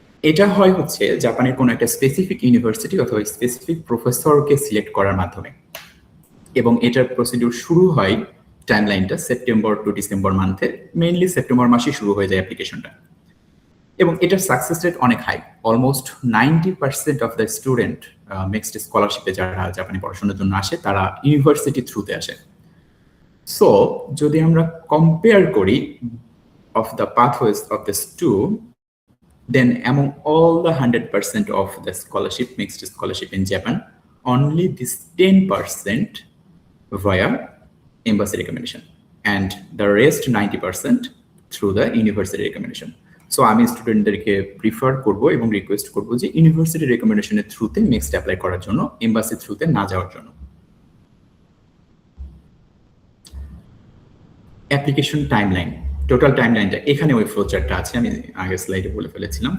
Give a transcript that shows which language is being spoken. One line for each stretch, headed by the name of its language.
Bangla: এটা হয় হচ্ছে জাপানের কোনো একটা স্পেসিফিক ইউনিভার্সিটি অথবা স্পেসিফিক প্রফেসরকে সিলেক্ট করার মাধ্যমে, এবং এটার প্রসিডিউর শুরু হয় টাইমলাইনটা September to December মান্থে, mainly September মাসেই শুরু হয়ে যায় অ্যাপ্লিকেশনটা। এবং এটার সাকসেস রেট অনেক high,
English: almost 90% of the student
Bangla: mixed স্কলারশিপে যারা জাপানে পড়াশোনার জন্য আসে তারা ইউনিভার্সিটি থ্রুতে আসে। সো যদি আমরা কম্পেয়ার করি
English: of the pathways of these two, then among all the 100% of the scholarship, mixed scholarship in Japan, only this 10% via embassy recommendation, and the rest 90% through the university recommendation.
Bangla: So আমি স্টুডেন্টদেরকে prefer করব এবং request করব যে university রেকমেন্ডেশনের থ্রুতে next apply করার জন্য, embassy থ্রুতে না যাওয়ার জন্য। অ্যাপ্লিকেশন টাইমলাইন, টোটাল টাইমলাইনটা এখানে ওই ফ্লো চার্টটা আছে, আমি আগের স্লাইডে বলে ফেলেছিলাম।